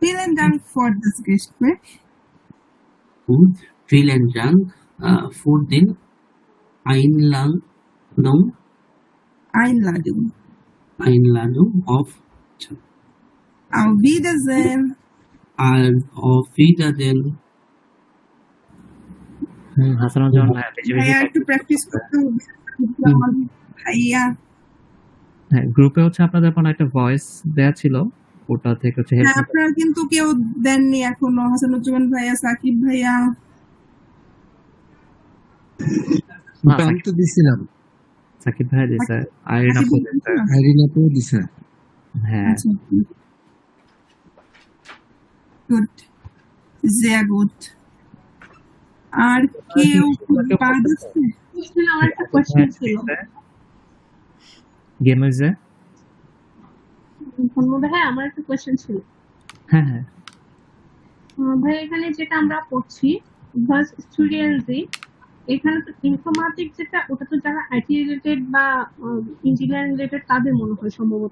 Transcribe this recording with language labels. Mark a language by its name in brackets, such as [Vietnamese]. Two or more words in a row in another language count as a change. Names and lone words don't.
[German] Vielen Dank für das Gespräch. Und vielen Dank für den Einladung auf Auf Wiedersehen. auf Wiedersehen. [Bangla] হাসানুজ্জামান ভাইয়া বেশি বেশি ভাইয়া একটু প্র্যাকটিস করতে হবে ভাইয়া। হ্যাঁ, গ্রুপে হচ্ছে আপনাদের এখন একটা ভয়েস দেয়া ছিল, ওটা থেকে হচ্ছে হ্যাঁ, হেল্প আপনারা কিন্তু কেউ দেননি এখনো, হাসানুজ্জামান ভাইয়া, সাকিব ভাইয়া। আমি তো দিছিলাম, সাকিব ভাইয়া দিছে, আইরিন আপু দিছে। আইরিন আপু দিছে। হ্যাঁ, আচ্ছা, গুড, [German] sehr gut। [Bangla] আর কেউ বাদ আছে? আমার একটা কোয়েশ্চেন ছিল। গেম হইছে। ধন্যবাদ। হ্যাঁ, আমার একটা কোয়েশ্চেন ছিল। হ্যাঁ হ্যাঁ, ভাই এখানে যেটা আমরা পড়ছি ভার্স স্টুডেন্টসি, এখানে তো ইনফরমেটিক যেটা, ওটা তো যারা আইটি রিলেটেড বা ইঞ্জিনিয়ারিং রিলেটেড তাদের মনে হয় সম্ভবত।